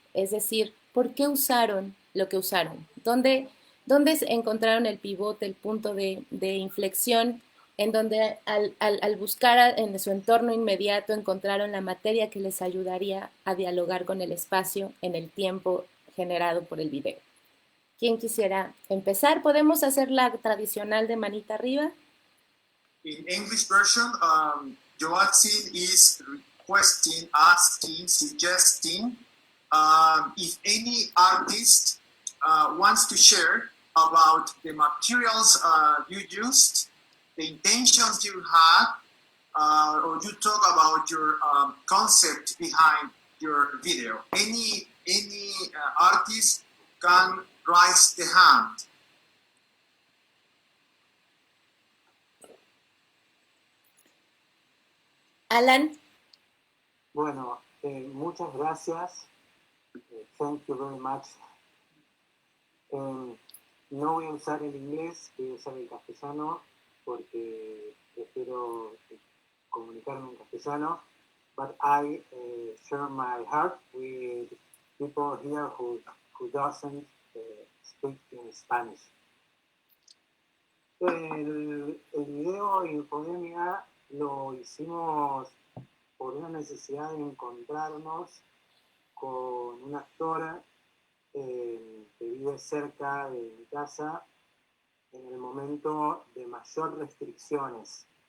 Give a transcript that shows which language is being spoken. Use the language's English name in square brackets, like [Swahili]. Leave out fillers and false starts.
[Spanish] Es decir, ¿por qué usaron lo que usaron? ¿Dónde encontraron el pivote, el punto de inflexión, en donde al buscar en su entorno inmediato encontraron la materia que les ayudaría a dialogar con el espacio en el tiempo generado por el video? ¿Quién quisiera empezar? ¿Podemos hacer la tradicional de manita arriba? [English] In English version, Joachim is requesting, asking, suggesting if any artist wants to share about the materials you used, the intentions you had, or you talk about your concept behind your video. Any artist can raise the hand. Alan. [Spanish] Bueno, muchas gracias. [English] Thank you very much. [Spanish] No voy a usar el inglés, voy a usar el castellano porque prefiero comunicarme en castellano. [English] But I share my heart with people here who doesn't speak in Spanish. [Spanish] El video Infodemia lo hicimos por una necesidad de encontrarnos con un actor que vive cerca de mi casa en el momento de mayor restricciones.